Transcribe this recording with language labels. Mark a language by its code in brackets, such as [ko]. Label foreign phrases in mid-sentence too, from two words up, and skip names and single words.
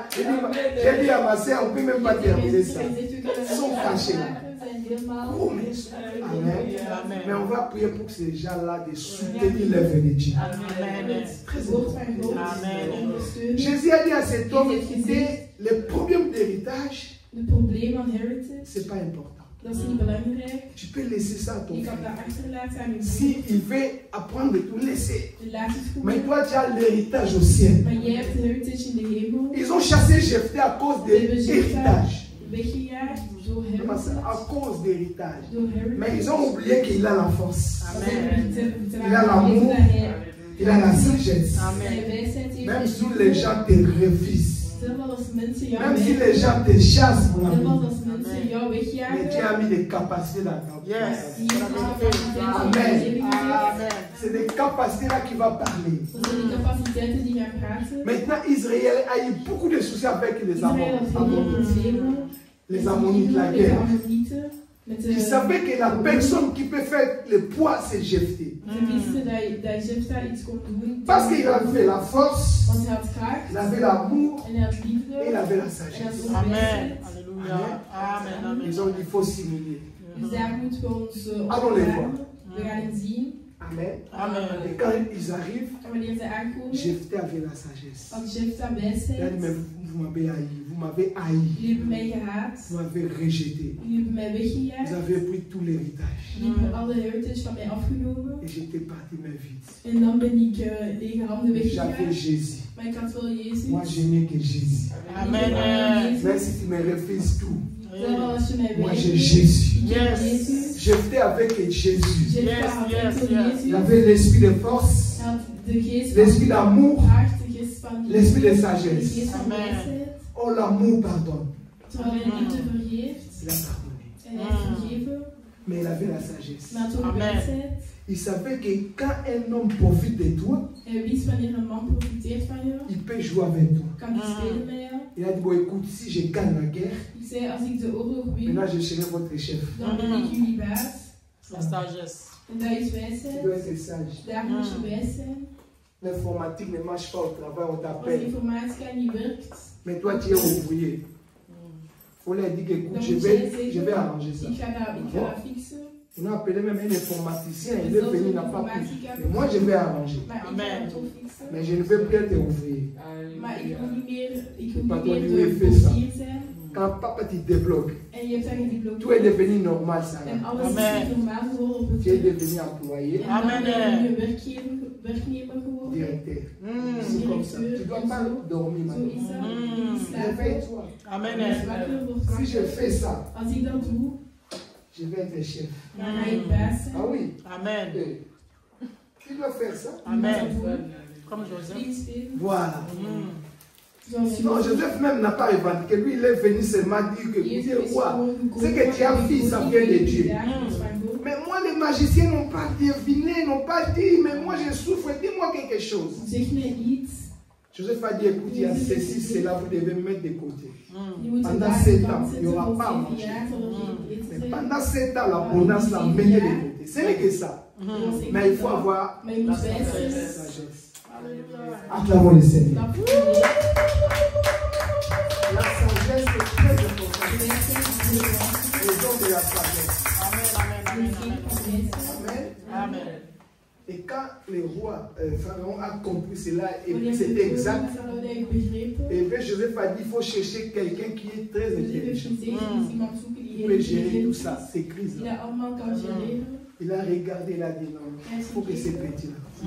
[fr] J'ai dit à ma soeur, on ne peut même pas terminer ça. Ils sont fâchés là. Oh, mais Amen. Mais on va prier pour que ces gens-là de soutenir l'œuvre de Dieu. Amen. Amen. Jésus a dit à cet homme que le problème d'héritage, [nl] Het probleem van heritage, [fr] c'est pas important. [nl] dat is niet belangrijk. [fr] Tu peux laisser ça à ton [nl] Je kan [fr] fils. [nl] dat achterlaten aan je [fr] Si il veut apprendre de tout laisser. [nl] Je laat het goed. [fr] Mais toi, tu as l'héritage au ciel. [nl] Maar jij hebt de heritage in de hemel. [fr] Ils ont chassé Jephthé à cause de l'héritage. [nl] Weggejaagd door [fr] À [nl] heritage. [fr] cause d'héritage. [nl] Door heritage. [fr] Mais ils ont oublié qu'il a la force. Amen. Il a l'amour. Il a la sagesse. Amen. Même si les gens te refusent. [nl] Zelfs als mensen jou [fr] Même si les gens te chassent pour la [nl] zelfs [fr] vie. [nl] als mensen jou [fr] Mais Dieu [nl] wegjagen. [fr] a mis des capacités dans ta vie. Yes. Amen. Amen. C'est des capacités-là qui vont parler. [nl] Dat zijn die capaciteiten die gaan praten. [fr] Maintenant, Israël a eu beaucoup de soucis avec les [nl] Israël had veel [fr] Ammonites. [nl] problemen. [fr] Les Ammonites, la [nl] Met de [fr] guerre. [nl] Ammonieten. Met de, [fr] Ils savaient que la personne qui peut faire le poids, c'est Jephthé. [nl] ze wisten dat Jephthah iets kon doen. [fr] Parce qu'il avait la force, [nl] Want hij had kracht. [fr] il avait l'amour [nl] En hij had [fr] et il [nl] liefde. [fr] avait la [nl] En hij had [fr] sagesse. [nl] ook [fr] Amen. [nl] wijsheid. [fr] Alléluia. Amen. Amen. Ils ont dit qu'il faut simuler. [nl] Dus daar moeten we ons [fr] Allons les voir. [nl] opruimen. We gaan het zien. [fr] Amen. Amen. Et quand ils arrivent, [nl] En wanneer ze aankomen, [fr] Jephthé avait la sagesse. [nl] had Jephthah [fr] Il a dit, mais [nl] wijsheid. [fr] vous m'avez haï, vous m'avez haï, [nl] Jullie hebben mij gehaat. [fr] vous m'avez rejeté. [nl] Jullie hebben mij [fr] Vous [nl] weggejaagd. [fr] avez pris tout l'héritage. [nl] Jullie hebben alle heritage van mij afgenomen. [fr] Et j'étais parti mais vite. [nl] En dan ben ik lege handen [fr] J'avais [nl] weggejaagd. [fr] Jésus. [nl] Maar ik had wel Jezus. [fr] Moi, je n'ai que Jésus. Amen. Même si tu me refuses tout, [nl] Zelfs als je mij [fr] moi j'ai [nl] weigert. [fr] Jésus. [nl] Ik heb Yes. Jezus. [fr] J'étais avec Jésus. [nl] Jephthah had yes, enkel yes. Jezus. [fr] Il avait l'esprit de force, [nl] Hij had de geest [fr] l'esprit d'amour, [nl] kracht, de geest van [fr] l'esprit de [nl] de [fr] sagesse. [nl] geest van [fr] Amen. [nl] wijsheid. [fr] Oh, l'amour pardonne. [nl] Terwijl hij liefde vergeeft. [fr] Il a pardonné. [nl] En hij heeft vergeven. [fr] Mais il avait la sagesse. [nl] Maar had ook [fr] Amen. [nl] wijsheid. [fr] Il savait que quand un homme profite de toi, [nl] Hij wist wanneer een man profiteert van jou. [fr] il peut jouer avec toi. [nl] Kan hij spelen met jou. [fr] Il a dit, bon écoute, si je gagne la guerre, [nl] Ik zei, als ik de oorlog win, [fr] maintenant je serai votre chef. [nl] dan ben ik jullie baas. [fr] La sagesse. [nl] En dat is [fr] Tu [nl] wijsheid. [fr] dois être sage. [nl] Daar moet je wijs zijn. [fr] L'informatique ne marche pas au travail, on [nl] Als [fr] t'appelle. [nl] informatica niet werkt, [fr] Mais toi, tu es ouvrier. Faut leur dire que écoute, [nl] dan [fr] je [nl] moet jij [fr] vais [nl] zeggen, [fr] arranger ça. [nl] ik ga dat fixen. [fr] On a appelé même un informaticien, il est venu, il n'a pas pu. [nl] Informatica. [fr] Mais moi, je vais arranger. [nl] Maar ik ga [fr] Amen. [nl] het ook fixen. [fr] Mais je ne veux plus être ouvrier. [nl] Maar ik wil niet meer, [fr] Pas toi, [nl] de [fr] tu veux faire ça. [nl] portier zijn. [fr] Quand papa te débloque, [nl] En je hebt dat [fr] tout est [nl] gedeblokkeerd. [fr] devenu normal, ça. [nl] En alles is [fr] Amen. [nl] weer normaal geworden op het [fr] Tu es [nl] werk. [fr] devenu employé, [nl] En dan [fr] Amen. [nl] ben je werknemer geworden. [fr] directeur. Mm. C'est comme ça. Tu ne dois pas dormir [nl] Zo [fr] maintenant. [nl] is dat. Mm. Je slaapt op. [fr] Réveille-toi. Amen. [nl] En als wakker wordt [fr] Si je [nl] wakker. [fr] fais ça, [nl] Als ik dat doe, [fr] je vais être chef. [nl] dan ga ik baas zijn. [fr] Ah oui. Amen. Tu dois faire ça. Amen. Comme Joseph. [nl] Vlieg spelen. [fr] Voilà. Mm. [nl] Zoals [fr] Non, Joseph même n'a pas revendiqué. Lui, il est venu seulement dire que, [nl] Jezus [fr] écoutez, [nl] is [fr] roi, [nl] gewoon gekomen. [fr] c'est que tu as fait, ça vient de Dieu. [nl] Ja, dat is van God. [fr] Mais moi, les magiciens n'ont pas deviné, n'ont pas dit, mais moi je souffre, dis-moi quelque chose. [nl] Zeg me iets. [fr] Joseph a dit, écoute, il y a ceci, cela, vous devez mettre de côté. Mm. [nl] Je moet [fr] Pendant [nl] daar 7 kant [fr] ans, il n'y [nl] zetten [fr] aura [nl] voor [fr] pas à [nl] 7 [fr] manger. [nl] jaar, zal er geen eten [fr] Mais [nl] zijn. [fr] pendant 7 ans, la bonus, la mettez de côté. Ce n'est que ça. Mm. Mais il faut avoir [nl] Maar je moet wijs [fr] la [nl] zijn. [fr] sagesse. Alléluia. Acclamons le Seigneur. [nl] Dat voel je. [fr] La sagesse est très importante. [nl] De wijsheid is heel belangrijk. [fr] Les gens de la sagesse. Amen. Amen. [nl] De [fr] Amen. [nl] geest van [fr] Amen. [nl] wijsheid. [fr] Amen. Amen. Et quand le roi Pharaon a compris cela, et puis c'était exact, et bien Joseph a dit, il faut chercher quelqu'un qui est très intelligent. Il peut gérer tout ça, ces crises-là. Il a regardé, il a dit non, il faut que ces petits-là.